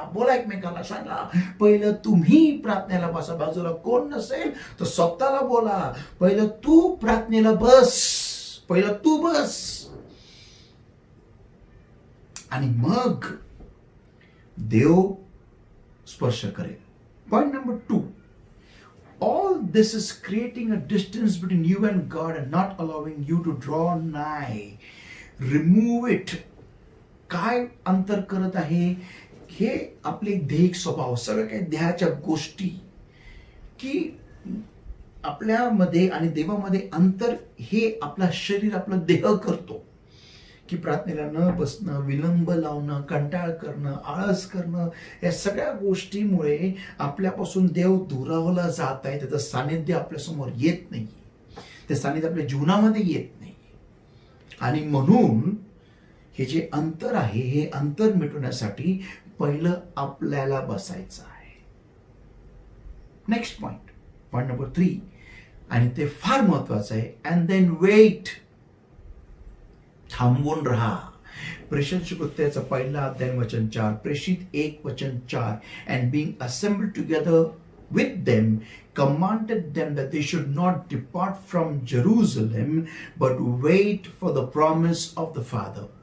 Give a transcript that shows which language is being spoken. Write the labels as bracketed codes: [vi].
[mr] बोला एकमेकाला, सांगा पहिलं तुम्ही प्रार्थनेला बसा. बाजूला कोण नसेल तर स्वतःला बोला, पहिलं तू प्रार्थनेला बस. पहिलं तू बस आणि मग देव स्पर्श करेल. [en] Point number 2, all this is creating a distance between you and God and not allowing you to draw nigh. Remove it. [mr] काय अंतर करत आहे? हे आपले देहिक स्वभाव, सगळं काही देहाच्या गोष्टी की आपल्यामध्ये आणि देवामध्ये अंतर हे आपला शरीर, आपला देह करतो. की प्रार्थनेला न बसणं, विलंब लावणं, कंटाळ करणं, आळस करणं, या सगळ्या गोष्टीमुळे आपल्यापासून देव दुरावला जात आहे. त्याचं सानिध्य आपल्यासमोर येत नाही. ते सानिध्य आपल्या जीवनामध्ये येत नाही. आणि म्हणून हे जे अंतर आहे, हे अंतर मिटवण्यासाठी पहिलं आपल्याला बसायचं आहे. [en] next point number 3, [mr] आणि ते फार महत्वाचं आहे. [en] And then wait. [mr] थांबून राहा. प्रेषित कृत्याचा 1 अध्याय वचन 4, [en] प्रेषित 1 वचन 4, and being assembled together with them, commanded them that they should not depart from Jerusalem, but wait for the promise of the Father.